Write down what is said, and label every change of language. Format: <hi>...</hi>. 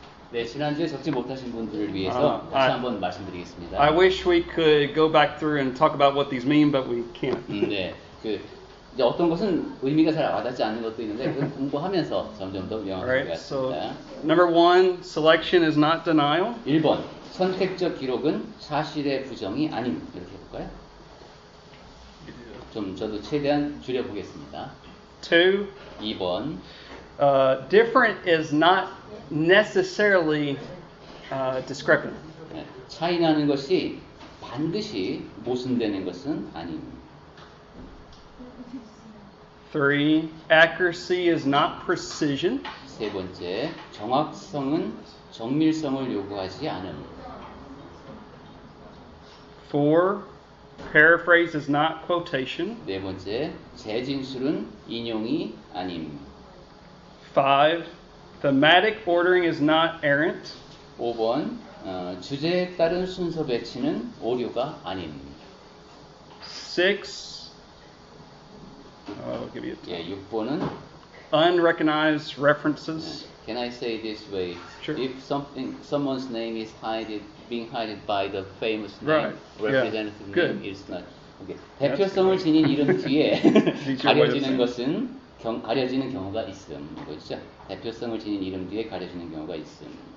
<ko>네, 지난주에 적지 못하신 분들을 위해서 다시 한번 말씀드리겠습니다.</ko> <en>I wish we could go back through and talk about what these mean, but we can't.</en> <ko>네, 이제 어떤 것은 의미가 잘 와닿지 않는 것도 있는데 그건 공부하면서 점점 더 명확해질 것 같습니다.</ko> <en>So, number 1, selection is not denial.</en> <ko>1번, 선택적 기록은 사실의 부정이 아님. 이렇게 해볼까요? 좀 저도 최대한 줄여보겠습니다.</ko> <en>2,</en> <ko>2번,</ko> <en>different is not necessarily discrepant.</en> <ko>네, 차이 나는 것이 반드시 모순되는 것은 아님.</ko> <en>3, accuracy is not precision.</en> <ko>세 번째, 정확성은 정밀성을 요구하지 않음.</ko> <en>4, paraphrase is not quotation.</en> <ko>네 번째, 재진술은 인용이 아님.</ko> <en>5, thematic ordering is not errant.</en> <ko>5번, 주제에 따른 순서 배치는 오류가 아님.</ko> <en>6, I'll give you a</en> <ko>예, 6번은</ko> <en>unrecognized references. Can I say this way? Sure. If someone's name is being hidden by the famous name, Right. representative Yeah. Good. name is not. Okay.</en> <ko>대표성을 지닌 이름 뒤에 가려지는 것은 가려지는 경우가 있음. 그렇죠? 대표성을 지닌 이름 뒤에 가려지는 경우가 있음.</ko>